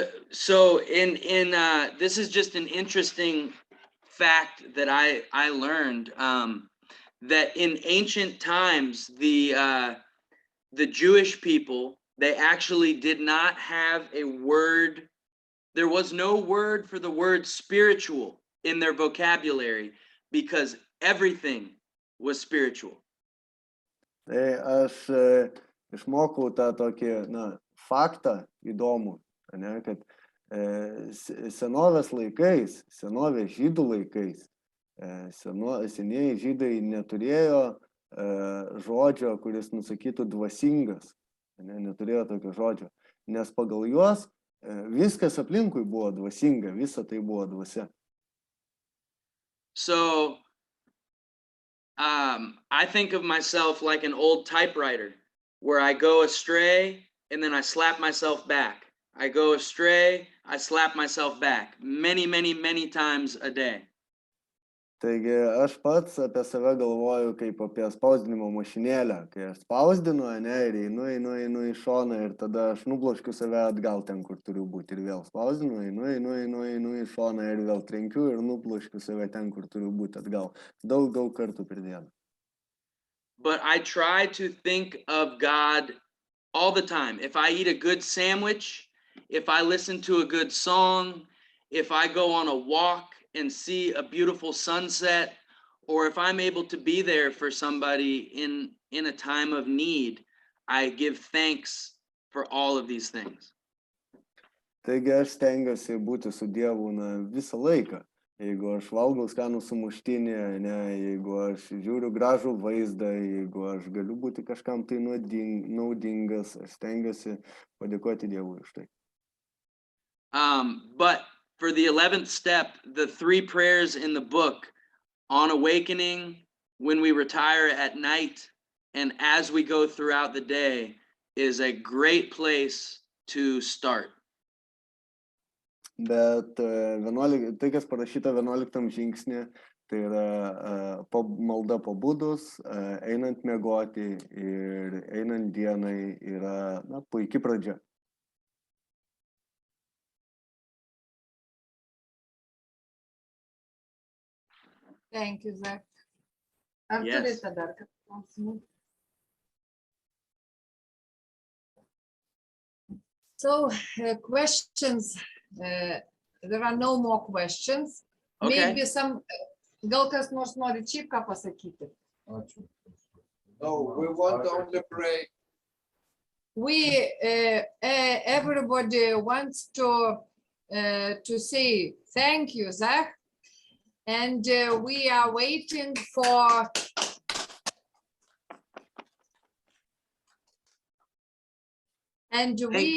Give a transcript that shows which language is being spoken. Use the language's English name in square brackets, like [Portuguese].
[English] So this is just an interesting fact that I learned, that in ancient times, the Jewish people, they actually did not have a word. There was no word for the word spiritual in their vocabulary because everything was spiritual. [Lithuanian] Tai aš išmokau tą tokį, faktą įdomų, ne, kad senovės laikais, senovės žydų laikais, senieji žydai neturėjo žodžio, kuris nusakytų dvasingas, neturėjo tokio žodžio, nes pagal juos viskas aplinkui buvo dvasinga, visa tai buvo dvasia. [English] So I think of myself like an old typewriter where I go astray and then I slap myself back. I go astray, I slap myself back many, many, many times a day. [Lithuanian] Taigi aš pats apie save galvoju kaip apie spausdinimo mašinėlę, kai aš spausdinu, ne, ir einu į šoną ir tada aš nubloškiu save atgal ten, kur turiu būti ir vėl spausdinu, einu į šoną ir vėl trenkiu ir nubloškiu save ten, kur turiu būti atgal. Daug kartų per dieną. [English] But I try to think of God all the time. If I eat a good sandwich, if I listen to a good song, if I go on a walk and see a beautiful sunset, or if I'm able to be there for somebody in a time of need, I give thanks for all of these things. [Lithuanian] Taigi aš stengiuosi būti su Dievu visą laiką. Jeigu aš valgau skanų sumuštinį, ne, jeigu aš žiūriu gražų vaizdą, jeigu aš galiu būti kažkam tai naudingas, aš stengiuosi padėkoti Dievui už tai. [English] But for the 11th step, the 3 prayers in the book, on awakening, when we retire at night, and as we go throughout the day, is a great place to start. [Lithuanian] Bet tai, kas parašyta 11 žingsnė, tai yra malda pabudus, einant miegoti ir einant dienai yra puikia pradžia. [English] Thank you, Zach. [Lithuanian] Ar [English] Yes. [Lithuanian] turite dar klausimų? [English] So, questions. There are no more questions. Okay. Maybe some, [Lithuanian] gal kas nors nori čia ką pasakyti. Ačiū. [English] No, we want only pray. We, everybody wants to say thank you, Zach. And we are waiting for we